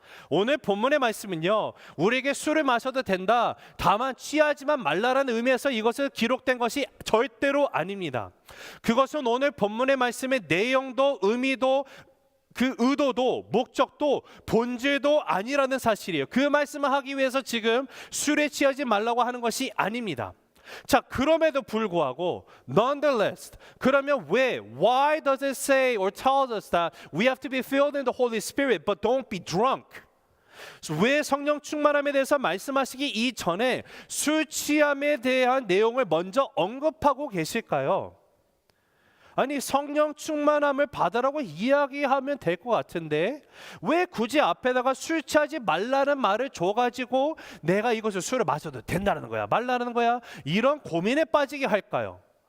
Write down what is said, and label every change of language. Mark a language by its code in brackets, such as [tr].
[ko] 오늘 본문의 말씀은요, 우리에게 술을 마셔도 된다, 다만 취하지만 말라라는 의미에서 이것을 기록된 것이 절대로 아닙니다. 그것은 오늘 본문의 말씀의 내용도 의미도 그 의도도 목적도 본질도 아니라는 사실이에요. 그 말씀을 하기 위해서 지금 술에 취하지 말라고 하는 것이 아닙니다. 자, 그럼에도 불구하고 [en] nonetheless, 그러면 why does it say or tells us that we have to be filled in the Holy Spirit but don't be drunk? [ko] 왜 성령 충만함에 대해서 말씀하시기 이전에 술 취함에 대한 내용을 먼저 언급하고 계실까요? 아니, 성령 충만함을 받으라고 이야기하면 될 것 같은데 왜 굳이 앞에다가 술 취하지 말라는 말을 줘가지고 내가 이것을 술을 마셔도 된다는 거야, 말라는 거야, 이런 고민에 빠지게 할까요?